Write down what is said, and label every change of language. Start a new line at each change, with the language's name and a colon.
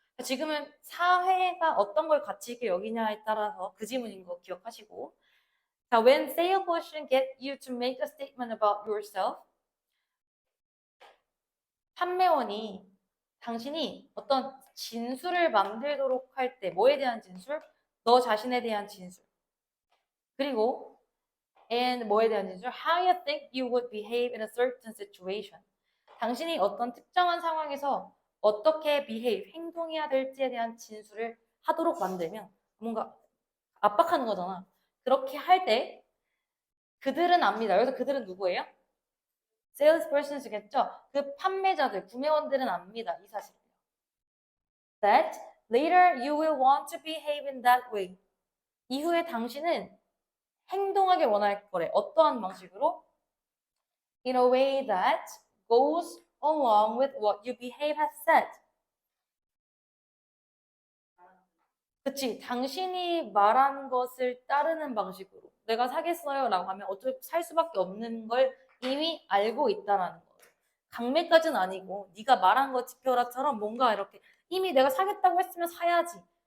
Korean: 지금은 사회가 어떤 걸 가치 있게 여기냐에 따라서 그 지문인 거 기억하시고 자,
English: when salesperson get you to make a statement about yourself
Korean: 판매원이 당신이 어떤 진술을 만들도록 할 때 뭐에 대한 진술? 너 자신에 대한 진술. 그리고 and 뭐에 대한 진술?
English: How you think you would behave in a certain situation.
Korean: 당신이 어떤 특정한 상황에서 어떻게 behave, 행동해야 될지에 대한 진술을 하도록 만들면 뭔가 압박하는 거잖아. 그렇게 할 때 그들은 압니다. 여기서 그들은 누구예요? salespersons겠죠? 그 판매자들, 구매원들은 압니다. 이 사실을.
English: That later you will want to behave in that way.
Korean: 이후에 당신은 행동하길 원할 거래. 어떠한 방식으로?
English: In a way that goes along with what you behave has said.
Korean: 그치. 당신이 말한 것을 따르는 방식으로. 내가 사겠어요 라고 하면 어쩔 살 수밖에 없는 걸 이미 알고 있다라는 거. 강매까지는 아니고 네가 말한 거 지켜라처럼 뭔가 이렇게 이미 내가 사겠다고 했으면 사야지.